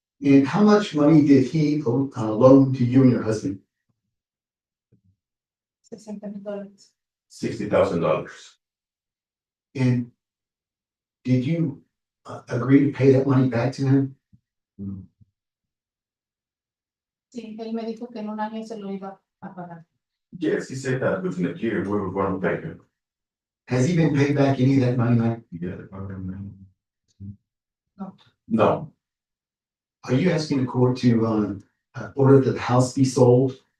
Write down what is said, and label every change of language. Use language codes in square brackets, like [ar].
[en] And how much money did he loan to you and your husband? $60,000. $60,000. And did you agree to pay that money back to him? [es] Sí, él me dijo que en un año se lo iba a pagar. [en] Yes, he said that within a year we were going to pay him. Has he been paid back any of that money, Mike? No, Are you asking the court to, order that the house be sold?